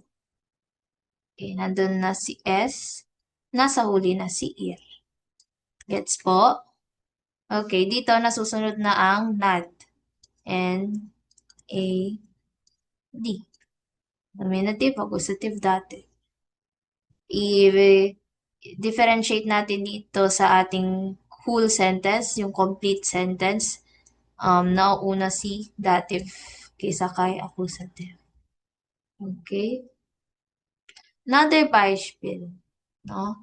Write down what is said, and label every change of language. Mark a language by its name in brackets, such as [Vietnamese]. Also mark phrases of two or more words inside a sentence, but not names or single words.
[Filipino] Okay, nandun na si S. Nasa huli na si ihr. Gets po? Okay, dito nasusunod na ang NAD. N, A, D. [English] Nominative, accusative, dative. [Filipino] I-differentiate natin dito sa ating [English] whole sentence, [Filipino] yung [English] complete sentence. [Filipino] Nauuna si dative kaysa kay accusative. [English] Okay? Another Beispiel. No?